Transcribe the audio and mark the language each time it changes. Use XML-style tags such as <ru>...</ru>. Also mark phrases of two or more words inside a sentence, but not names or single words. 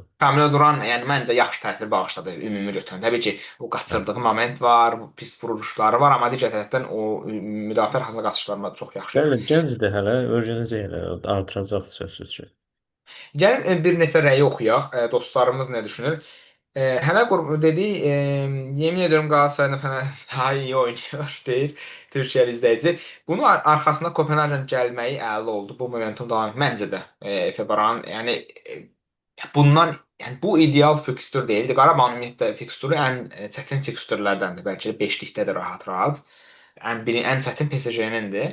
<az>Kamil Duran, yəni məncə yaxşı təsir bağışladı ümumi götürəndə. Təbii ki, o qaçırdığı moment var, pis vuruşları var, amma digər tərəfdən o müdafiə arxasına qaçışlarına çox yaxşı. Bəli, gəncdir hələ, öyrənəcək hələ, artıracaq sözsüz ki. Gəlin bir neçə rəyi oxuyaq. Dostlarımız nə düşünür? Hələ dedik,</az> <tr>yemin ediyorum Galatasaray daha iyi oynuyor</tr> <az>deyir Türkiyəli izləyici. Bunun arxasında Kopenhagen gəlməyi əla oldu. Bu momentum davam etdi. Məncə də Febaran, yəni bundan yəni bu ideal fikstür deyildi. Qarabağın ümumiyyətlə fiksturu ən çətin fikstürlərdəndir. Bəlkə də 5-likdə də rahat-rahat. Ən çətin PSG-nindir.</az>